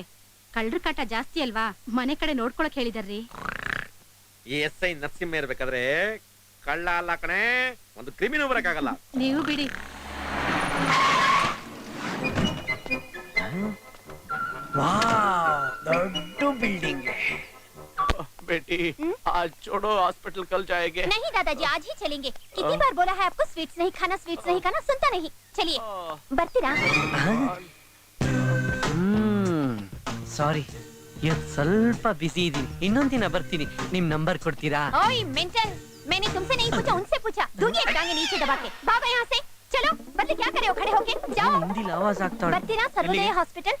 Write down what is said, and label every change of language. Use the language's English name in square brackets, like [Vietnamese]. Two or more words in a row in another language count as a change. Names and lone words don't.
[Kannada] ಕಳ್ಳರ ಕಾಟ ಜಾಸ್ತಿ ಅಲ್ವಾ, ಮನೆ ಕಡೆ ನೋಡ್ಕೊಳಕ್ ಹೇಳಿದಾರ್ರಿ. ಈ SI ನರಸಿಂಹ ಇರ್ಬೇಕಾದ್ರೆ ಕಳ್ಳ ಅಲ್ಲ ಕಣೆ, ಒಂದು ಕ್ರಿಮಿನಲ್ ಬರಕ್ಕಾಗಲ್ಲ. ನೀವು ಬಿಡಿ. ದೊಡ್ಡ ಬಿಲ್ಡಿಂಗ್. [Hindi] बेटी आज छोड़ो, हॉस्पिटल कल जाएंगे. नहीं दादाजी, आज ही चलेंगे. कितनी बार बोला है आपको स्वीट्स नहीं खाना, सुनता नहीं. [Kannada] चलिए ಬರ್ತೀರಾ? ಸಾರಿ, ಇವತ್ತು ಸ್ವಲ್ಪ ಬಿಸಿ ಇದೀನಿ. ಇನ್ನೊಂದ್ ದಿನ ಬರ್ತೀನಿ. ನಿಮ್ ನಂಬರ್ ಕೊಡ್ತೀರಾ? [Hindi] ओए मेंटल, मैंने तुमसे नहीं पूछा, उनसे पूछा. दूंगी एक टांगे नीचे दबा के. भागो यहाँ से. चलो, बदले क्या करे हो खड़े होके? जाओ. [Kannada] ಹಿಂದಿಲ್ ಆವಾಜ್ ಆಗ್ತಾ ಬರ್ತೀರಾ ಸರ್ವೋದಯ ಹಾಸ್ಪಿಟಲ್?